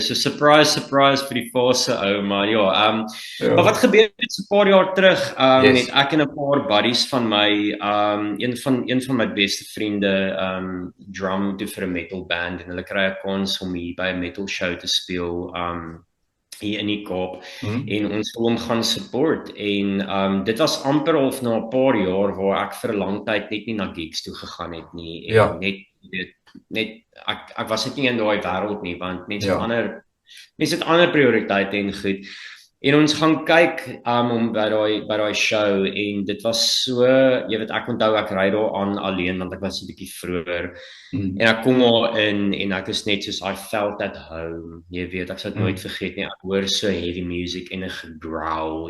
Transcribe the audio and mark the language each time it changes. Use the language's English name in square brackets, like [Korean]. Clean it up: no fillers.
[Afrikaans] So surprise vir die fase ou, maar maar wat gebeur het so 'n paar jaar terug, het ek en 'n paar buddies van my, een van my beste vriende, drum toe vir 'n metal band en hulle kry 'n kans om hier by 'n metal show te speel, hier in die Kaap, en ons wil hom gaan support, en dit was amper half na 'n paar jaar waar ek vir 'n lang tyd net nie na gigs toe gegaan het nie, en net ek was net nie in daai wêreld nie, want mense van ander mense het ander prioriteite en goed. En ons gaan kyk om by daai show en dit was so, jy weet ek onthou ek ry daar aan alleen want ek was 'n bietjie vroeër. En ek kom daar in en ek is net soos [English] I felt at home. [Afrikaans] Jy weet, ek sal dit nooit vergeet nie. Ek hoor so heavy music en 'n gegrowl.